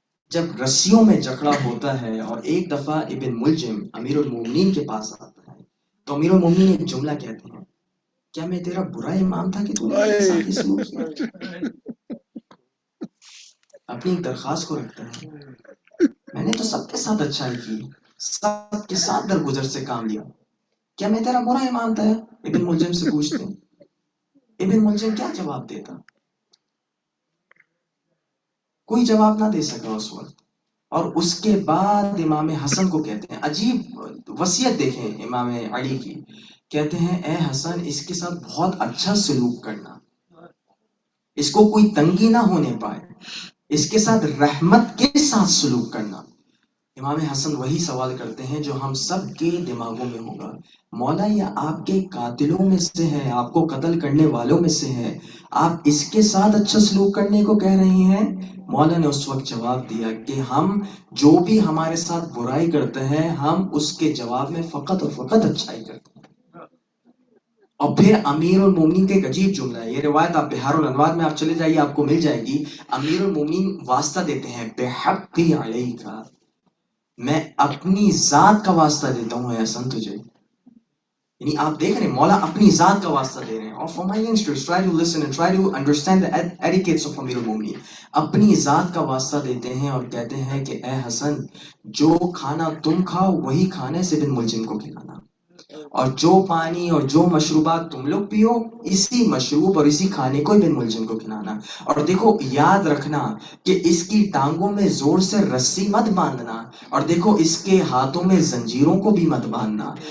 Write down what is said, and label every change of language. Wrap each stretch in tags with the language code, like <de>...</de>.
<ur>جب رسیوں میں جکڑا ہوتا ہے اور ایک دفعہ ابن ملجم امیر المومنین کے پاس آتا ہے تو امیر المومنین ایک جملہ کہتے ہیں, کیا میں تیرا برا امام تھا کہ تو نے میرے ساتھ اس سلوک کیا؟ اپنی ایک درخواست کو رکھتا ہے, میں نے تو سب کے ساتھ اچھائی کی, سب کے ساتھ درگزر سے کام لیا, کیا میں تیرا برا امام تھا؟ ابن ملجم سے پوچھتے ہیں. ابن ملجم کیا جواب دیتا؟ کوئی جواب نہ دے سکا اس وقت. اور اس کے بعد امام حسن کو کہتے ہیں, عجیب وصیت دیکھیں امام علی کی, کہتے ہیں اے حسن اس کے ساتھ بہت اچھا سلوک کرنا, اس کو کوئی تنگی نہ ہونے پائے, اس کے ساتھ رحمت کے ساتھ سلوک کرنا. امام حسن وہی سوال کرتے ہیں جو ہم سب کے دماغوں میں ہوگا, مولا یہ آپ کے قاتلوں میں سے ہے, آپ کو قتل کرنے والوں میں سے ہے, آپ اس کے ساتھ اچھا سلوک کرنے کو کہہ رہے ہیں؟ مولا نے اس وقت جواب دیا کہ ہم جو بھی ہمارے ساتھ برائی کرتے ہیں ہم اس کے جواب میں فقط اور فقط اچھائی کرتے ہیں. اور پھر امیر المومنین کا ایک عجیب جملہ ہے, یہ روایت آپ بہار الانوار میں آپ چلے جائیے آپ کو مل جائے گی. امیر المومنین واسطہ دیتے ہیں, بحقی علیک, میں اپنی ذات کا واسطہ دیتا ہوں اے حسن تجھے. یعنی آپ دیکھ رہے ہیں مولا اپنی ذات کا واسطہ دے رہے ہیں.</ur> <en>اور for my youngsters, try to listen and try to understand the etiquettes of امیر المومنین.</en> <ur>اپنی ذات کا واسطہ دیتے ہیں اور کہتے ہیں کہ اے حسن جو کھانا تم کھاؤ وہی کھانے سے ابن ملجم کو کھلانا, اور جو پانی اور جو مشروبات تم لوگ پیو اسی مشروب اور اسی کھانے کو بن ملجم کو کھلانا. اور دیکھو یاد رکھنا کہ اس کی ٹانگوں میں زور سے رسی مت باندھنا, اور دیکھو اس کے ہاتھوں میں زنجیروں کو بھی مت باندھنا.</ur>